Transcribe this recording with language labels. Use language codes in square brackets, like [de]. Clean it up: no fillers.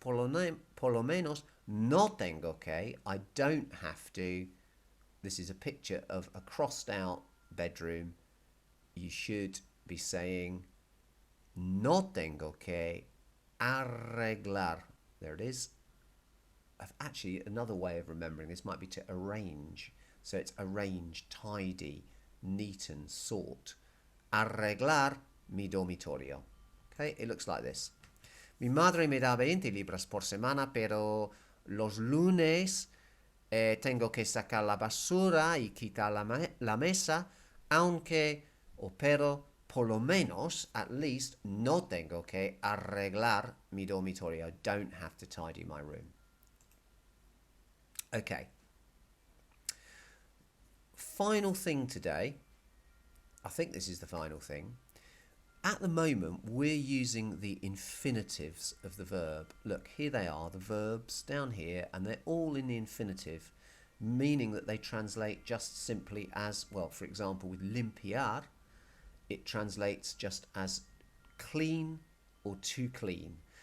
[es] Por lo menos, no tengo que. [en] I don't have to. This is a picture of a crossed out bedroom. You should be saying... [es] No tengo que arreglar. [en] There it is. Actually, another way of remembering this might be to arrange. So it's arrange, tidy, neat and sort. [es] Arreglar mi dormitorio. [en] Okay, it looks like this. [es] Mi madre me da 20 libras por semana, pero los lunes tengo que sacar la basura y quitar la mesa, aunque o pero por lo menos, [en] at least, [es] no tengo que arreglar mi dormitorio. [en] I don't have to tidy my room. Okay. Final thing today. I think this is the final thing. At the moment, we're using the infinitives of the verb. Look, here they are, the verbs down here, and they're all in the infinitive, meaning that they translate just simply as, well, for example, with limpiar, it translates just as clean or to clean.